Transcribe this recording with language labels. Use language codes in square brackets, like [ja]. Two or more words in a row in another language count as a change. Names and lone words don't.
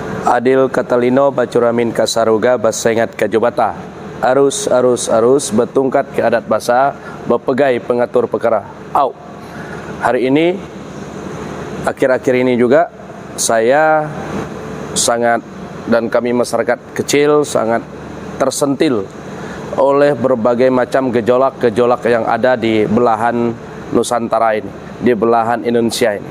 [knx] Adil Katalino Bacuramin Kasaruga Basengat Kajobata arus betungkat ke adat basa bepegai pengatur perkara. [id] Hari ini akhir-akhir ini juga saya sangat dan kami masyarakat kecil sangat tersentil oleh berbagai macam gejolak-gejolak yang ada di belahan Nusantara ini, di belahan Indonesia ini.